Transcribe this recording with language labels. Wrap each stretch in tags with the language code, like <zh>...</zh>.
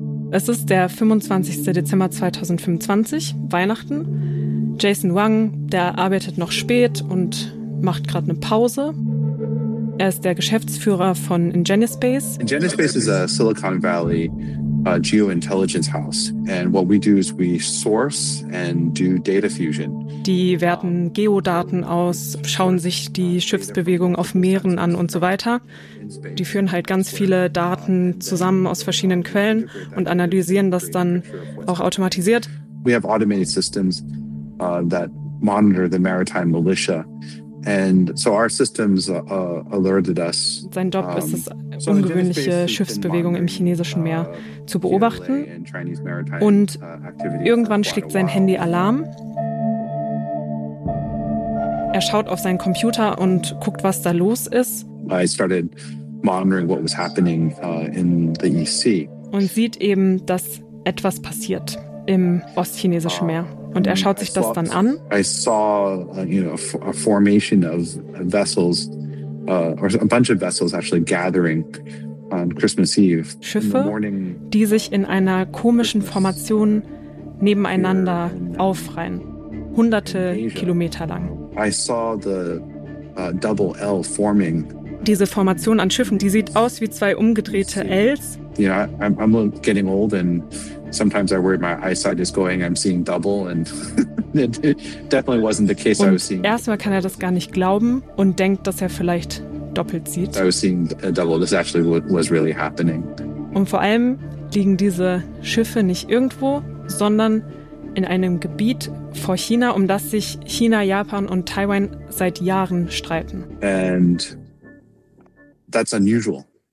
<de>Es ist der 25. Dezember 2025, Weihnachten. Jason Wang, der arbeitet noch spät und macht gerade eine Pause. Er ist der Geschäftsführer von Ingenuspace. Ingenuspace ist ein Silicon Valley Geo-Intelligence House.</de> <en>And what we do is we source and do data fusion.</en> <de>Die werten Geodaten aus, schauen sich die Schiffsbewegung auf Meeren an und so weiter. Die führen halt ganz viele Daten zusammen aus verschiedenen Quellen und analysieren das dann auch automatisiert.</de> <en>We have automated systems that monitor the maritime militia. And so our systems alerted us.</en> <de>Sein Job ist es, ungewöhnliche Schiffsbewegungen im chinesischen Meer zu beobachten. Und irgendwann schlägt sein Handy Alarm. Er schaut auf seinen Computer und guckt, was da los ist.</de> <en>I started monitoring what was happening in the East Sea.</en> <de>Und sieht eben, dass etwas passiert im ostchinesischen Meer. Und er schaut sich das dann an.</de> <en>I saw a formation of vessels or a bunch of vessels actually gathering on Christmas Eve.</en> <de>Schiffe, die sich in einer komischen Formation nebeneinander aufreihen, hunderte Kilometer lang.</de> <en>I saw the double L forming.</en> <de>Diese Formation an Schiffen, die sieht aus wie zwei umgedrehte Ls.</de> <en>Yeah, I'm getting old and sometimes I worry my eyesight is going, I'm seeing double and it definitely wasn't the case</en> <de>und</de> <en>I was seeing.</en> <de>Erstmal kann er das gar nicht glauben und denkt, dass er vielleicht doppelt sieht.</de> <en>I was seeing double, this actually was really happening.</en> <de>Und vor allem liegen diese Schiffe nicht irgendwo, sondern in einem Gebiet vor China, um das sich China, Japan und Taiwan seit Jahren streiten.</de> <en>And that's unusual.</en>